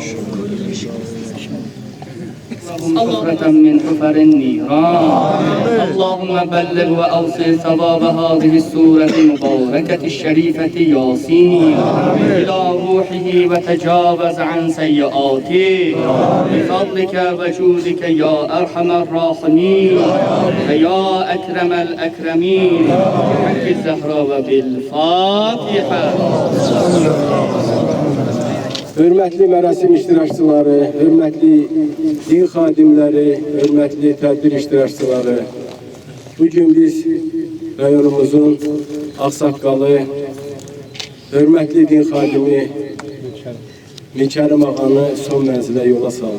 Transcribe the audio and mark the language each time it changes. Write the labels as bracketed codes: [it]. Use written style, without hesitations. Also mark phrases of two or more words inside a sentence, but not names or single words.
[ar] حفرة من حفر النيران اللهم بلغ وأوصل ثواب هذه السورة المباركة الشريفة ياسين إلى روحه وتجاوز عن سيئاته بفضلك وجودك يا أرحم الراحمين ويا أكرم الأكرمين بحق الزهراء وبالفاتحة. [az] Hürmetli mərasim iştirakçıları, hürmetli din xadimləri, hürmetli tədbir iştirakçıları, bugün biz rayonumuzun ağsaqqalı, hürmetli din xadimi Mikərim ağanı son mənzilə yola saldı.